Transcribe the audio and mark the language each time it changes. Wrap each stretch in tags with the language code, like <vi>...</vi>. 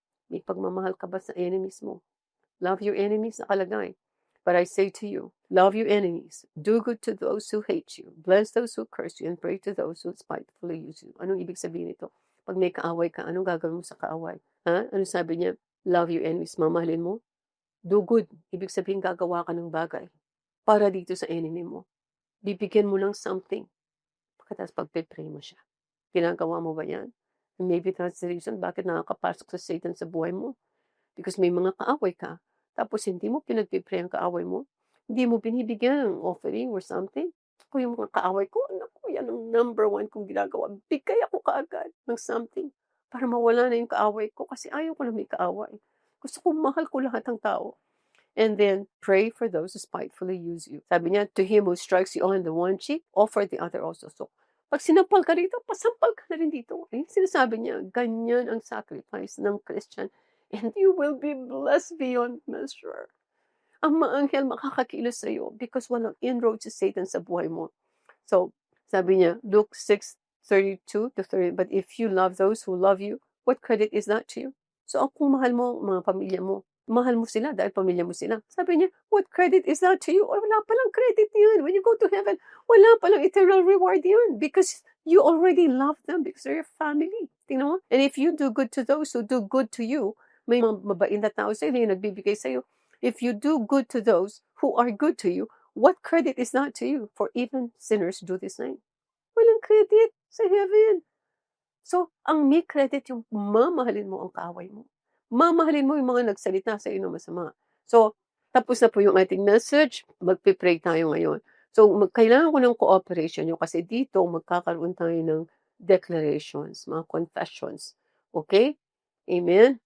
<tl>May pagmamahal ka ba sa enemies mo?</tl> <en>Love your enemies, nakalagay. But I say to you, love your enemies. Do good to those who hate you. Bless those who curse you and pray to those who spitefully use you.</en> <tl>Anong ibig sabihin nito? Pag may kaaway ka, anong gagawin mo sa kaaway? Ha? Ano sabi niya?</tl> <en>Love your enemies.</en> <tl>Mamahalin mo?</tl> <en>Do good.</en> <tl>Ibig sabihin gagawa ka ng bagay para dito sa enemy mo. Bibigyan mo ng something. Pagkatapos pagpe-pray mo siya. Ginagawa mo ba yan?</tl> <en>And maybe that's the reason</en> <tl>bakit nakakapasok sa Satan sa buhay mo. Because may mga kaaway ka. Tapos hindi mo pinagpipray ang kaaway mo. Hindi mo binibigyan ng offering or something. Ako yung mga kaaway ko, naku, yan ang number one kong ginagawa. Bigay ako kaagad ng something para mawala na yung kaaway ko kasi ayaw ko na may kaaway. Gusto ko mahal ko lahat ng tao.</tl> <en>And then, pray for those who spitefully use you.</en> <tl>Sabi niya,</tl> <en>to him who strikes you on the one cheek, offer the other also.</en> <tl>So, pag sinampal ka rito, pasampal ka na rin dito. Eh, sinasabi niya, ganyan ang sacrifice ng Christian.</tl> <en>And you will be blessed beyond measure.</en> <tl>Ang mga anghel makakakilos sa iyo because walang inroad si Satan sa buhay mo.</tl> <en>So,</en> <tl>sabi niya,</tl> <en>Luke 6:32 to 30, but if you love those who love you, what credit is that to you?</en> <tl>So, kung mahal mo ang mga pamilya mo, mahal mo sila dahil pamilya mo sila. Sabi niya,</tl> <en>what credit is that to you?</en> <tl>O, wala palang credit yan.</tl> <en>When you go to heaven,</en> <tl>wala palang eternal reward yan</tl> <en>because you already love them because they're your family.</en> <tl>Tingnan mo?</tl> <en>And if you do good to those who do good to you,</en> <tl>may mga mabait na tao sa iyo,</tl> <en>nagbibigay sa iyo. If you do good to those who are good to you, what credit is that to you? For even sinners do the same.</en> <tl>Walang credit sa heaven. So, ang may credit yung mamahalin mo ang kaaway mo. Mamahalin mo yung mga nagsalita sa iyo ng masama. So, tapos na po yung ating message. Magpipray tayo ngayon. So, kailangan ko ng cooperation nyo kasi dito magkakaroon tayo ng declarations, mga confessions. Okay? Amen?</tl>